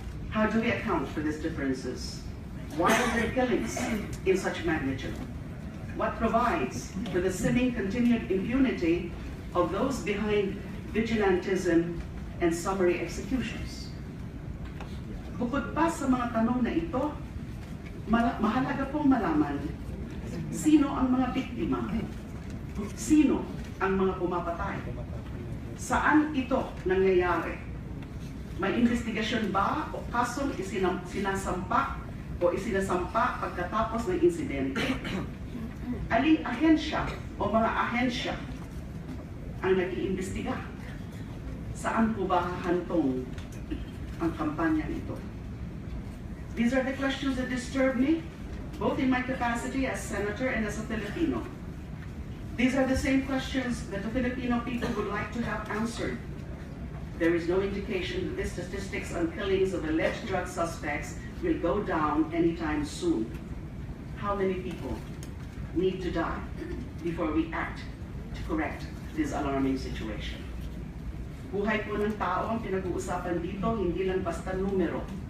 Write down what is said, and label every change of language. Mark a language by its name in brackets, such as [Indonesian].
[English] How do we account for these differences? Why are there killings in such magnitude? What provides for the seeming continued impunity of those behind vigilantism and summary executions? [Filipino] Bukod pa sa mga tanong na ito, mahalaga pong malaman sino ang mga biktima, sino ang mga pumapatay, saan ito nangyayari, may investigasyon ba o kasong sinasampa o isinasampa pagkatapos ng insidente, aling ahensya o mga ahensya ang nag-iimbestiga, saan po ba hahantong ang kampanya nito? [English] These are the questions that disturb me, both in my capacity as senator and as a Filipino. These are the same questions that the Filipino people would like to have answered. There is no indication that the statistics on killings of alleged drug suspects will go down anytime soon. How many people need to die before we act to correct this alarming situation? [Filipino] Buhay po ng tao ang pinag-uusapan dito, hindi lang basta numero.